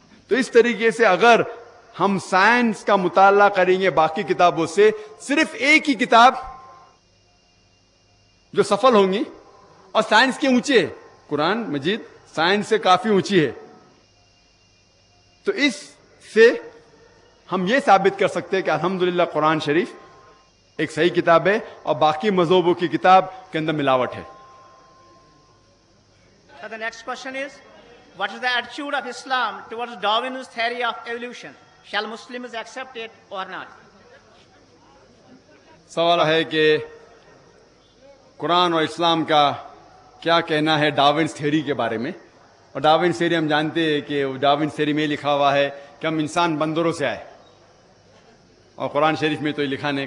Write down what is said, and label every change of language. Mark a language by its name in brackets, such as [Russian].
[Hindi] तो इस तरीके से अगर हम साइंस का मुताला करेंगे बाकी किताबों से, सिर्फ एक ही किताब जो सफल होंगी और साइंस के ऊंचे है, कुरान मजीद साइंस से काफी ऊंची है। तो इससे हम ये साबित कर सकते हैं कि अल्हम्दुलिल्लाह कुरान शरीफ एक सही किताब है और बाकी मज़हबों की किताब के अंदर मिलावट है। [English] So the next question is, what is the attitude of Islam towards Darwin's theory of evolution? Shall Muslims accept it or not? [Hindi] सवाल है कि कुरान और इस्लाम का क्या कहना है डार्विन्स थ्योरी के बारे में। और डार्विन्स थ्योरी हम जानते हैं कि डार्विन्स थ्योरी में लिखा हुआ है कि हम इंसान बंदरों से आए, और कुरान शरीफ में तो ये लिखा नहीं।